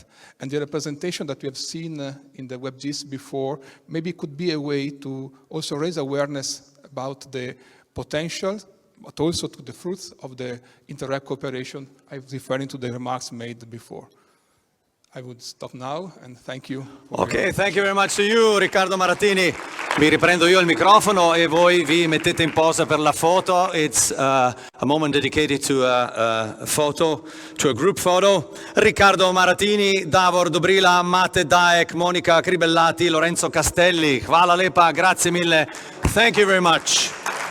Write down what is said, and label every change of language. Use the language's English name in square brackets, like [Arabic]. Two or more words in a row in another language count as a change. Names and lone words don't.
[English] And the representation that we have seen in the WebGIS before maybe could be a way to also raise awareness about the potential, but also to the fruits of the Interreg cooperation. I'm referring to the remarks made before. I would stop now and thank you. Ok, thank you very much to you, Riccardo Maratini. [Italian] Mi riprendo io il microfono e voi vi mettete in posa per la foto. [English] It's a moment dedicated to a photo, to a group photo. Riccardo Maratini, Davor Dobrila, Mate Daek, Monica Cribellati, Lorenzo Castelli. [Slovenian] Hvala lepa, [Italian] grazie mille. [English] Thank you very much.